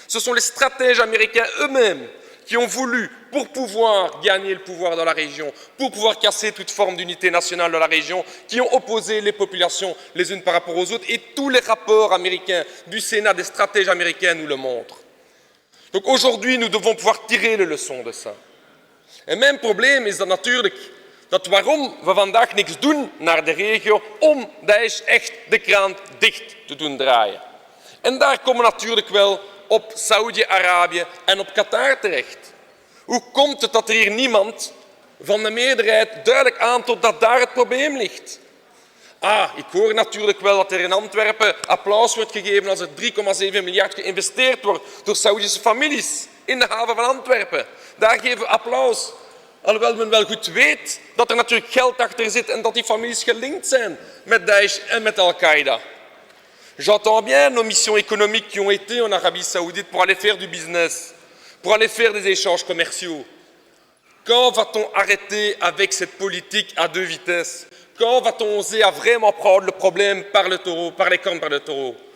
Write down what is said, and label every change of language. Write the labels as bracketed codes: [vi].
[fr] Ce sont les stratèges américains eux-mêmes qui ont voulu, pour pouvoir gagner le pouvoir dans la région, pour pouvoir casser toute forme d'unité nationale dans la région, qui ont opposé les populations les unes par rapport aux autres. Et tous les rapports américains du Sénat, des stratèges américains nous le montrent. Donc aujourd'hui, nous devons pouvoir tirer les leçons de ça. [nl] En mijn probleem is dan natuurlijk dat waarom we vandaag niks doen naar de regio om Daesh echt de kraan dicht te doen draaien. En daar komen we natuurlijk wel op Saoedi-Arabië en op Qatar terecht. Hoe komt het dat er hier niemand van de meerderheid duidelijk aantoont dat daar het probleem ligt? Ik hoor natuurlijk wel dat er in Antwerpen applaus wordt gegeven als er 3,7 miljard geïnvesteerd wordt door Saoedische families in de haven van Antwerpen. Daar geven we applaus. Alhoewel men wel goed weet dat er natuurlijk geld achter zit en dat die families gelinkt zijn met Daesh en met Al-Qaïda. [fr] J'entends bien nos missions économiques qui ont été en Arabie Saoudite pour aller faire du business, pour aller faire des échanges commerciaux. Quand va-t-on arrêter avec cette politique à deux vitesses? Quand va-t-on oser à vraiment prendre le problème par le taureau, par les cornes par le taureau?